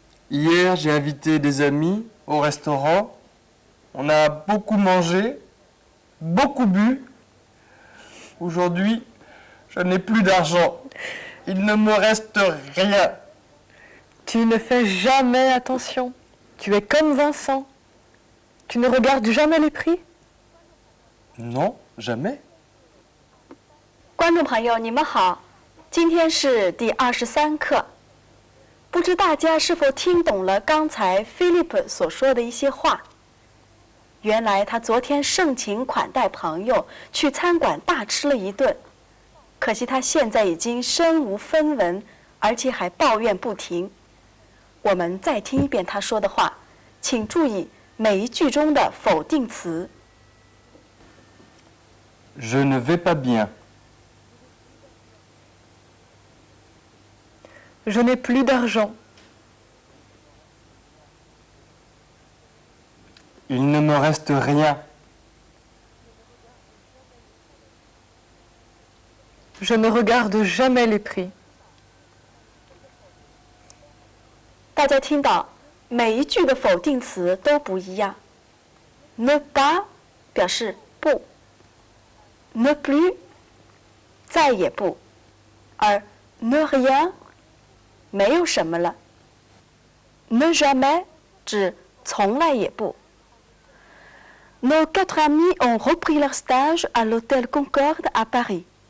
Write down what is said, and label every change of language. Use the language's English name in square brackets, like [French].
[French] Hier, j'ai invité des amis au restaurant. On a beaucoup mangé, beaucoup bu. Aujourd'hui, je n'ai plus d'argent. Il ne me reste rien. Tu ne fais jamais attention. Tu es comme Vincent. Tu ne regardes jamais les prix? Non, jamais. [Chinese] 观众朋友，你们好，今天是第23课。不知大家是否听懂了刚才 Philip 所说的一些话？原来他昨天盛情款待朋友，去餐馆大吃了一顿，可惜他现在已经身无分文，而且还抱怨不停。我们再听一遍他说的话，请注意每一句中的否定词。 [French] Je ne vais pas bien. Je n'ai plus d'argent. Il ne me reste rien. Je ne regarde jamais les prix. [Chinese] 大家听到每一句的否定词都不一样。 [French] Ne pas [Chinese] 表示不 ， [French] ne plus [Chinese] 再也不，而 [French] ne rien [Chinese] 没有什么了。 [French] ne jamais [Chinese] 指从来也不。 [French] Nos 4 amis ont repris leur stage à l'hôtel Concorde à Paris.